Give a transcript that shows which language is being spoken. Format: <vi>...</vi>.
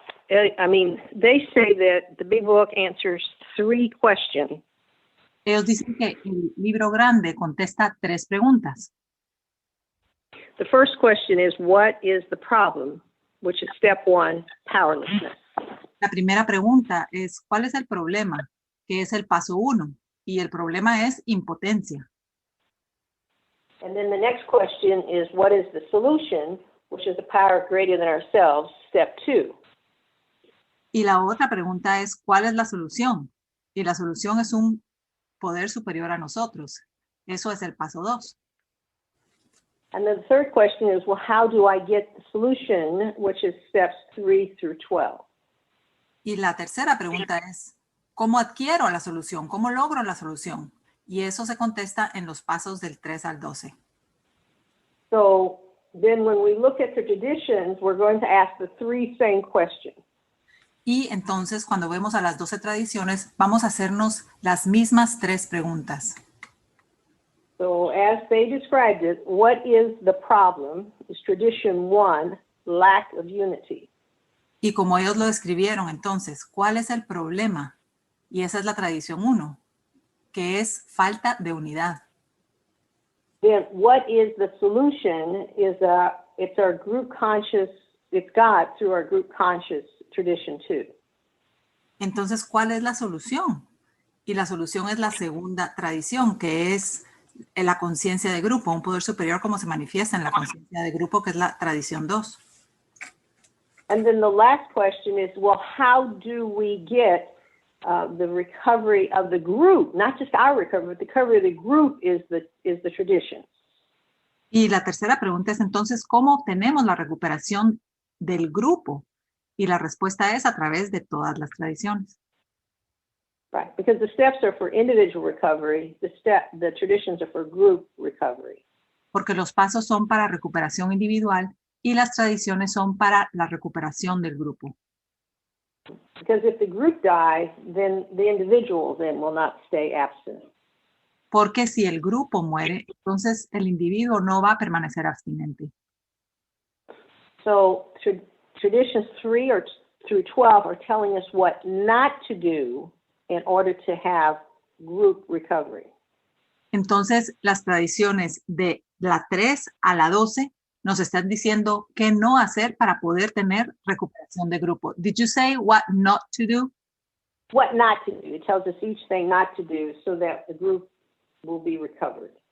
<en>I mean, they say that the big book answers 3 questions.</en> <es>ellos dicen que el libro grande contesta 3 preguntas.</es> <en>The first question is, what is the problem? Which is step 1, powerlessness.</en> <es>La primera pregunta es, ¿cuál es el problema? Que es el paso 1. Y el problema es impotencia.</es> <en>And then the next question is, what is the solution? Which is a power greater than ourselves, step 2.</en> <es>Y la otra pregunta es, ¿cuál es la solución? Y la solución es un poder superior a nosotros. Eso es el paso 2.</es> <en>And then the third question is, well, how do I get the solution, which is steps 3 through 12?</en> <es>Y la tercera pregunta es, ¿cómo adquiero la solución? ¿Cómo logro la solución? Y eso se contesta en los pasos del 3 al 12.</es> <en>So then when we look at the traditions, we're going to ask the 3 same questions.</en> <es>Y entonces, cuando vemos a las 12 tradiciones, vamos a hacernos las mismas 3 preguntas.</es> <en>So as they described it, what is the problem? Is tradition 1, lack of unity.</en> <es>Y como ellos lo describieron, entonces, ¿cuál es el problema? Y esa es la tradición 1, que es falta de unidad.</es> <en>Then what is the solution? It's our group conscious, it's God through our group conscious tradition 2.</en> <es>Entonces, ¿cuál es la solución? Y la solución es la segunda tradición, que es la conciencia de grupo, un poder superior como se manifiesta en la conciencia de grupo, que es la tradición 2.</es> <en>And then the last question is, well, how do we get the recovery of the group? Not just our recovery, but the recovery of the group is the tradition.</en> <es>Y la tercera pregunta es entonces, ¿cómo obtenemos la recuperación del grupo? Y la respuesta es a través de todas las tradiciones.</es> <en>Right, because the steps are for individual recovery, the traditions are for group recovery.</en> <es>Porque los pasos son para recuperación individual y las tradiciones son para la recuperación del grupo.</es> <en>Because if the group dies, then the individual then will not stay abstinent.</en> <es>Porque si el grupo muere, entonces el individuo no va a permanecer abstinente.</es> <en>So traditions 3 through 12 are telling us what not to do in order to have group recovery.</en> <es>Entonces, las tradiciones de la 3 a la 12 nos están diciendo qué no hacer para poder tener recuperación de grupo.</es> <en>Did you say what not to do? What not to do. It tells us each thing not to do so that the group will be recovered.</en>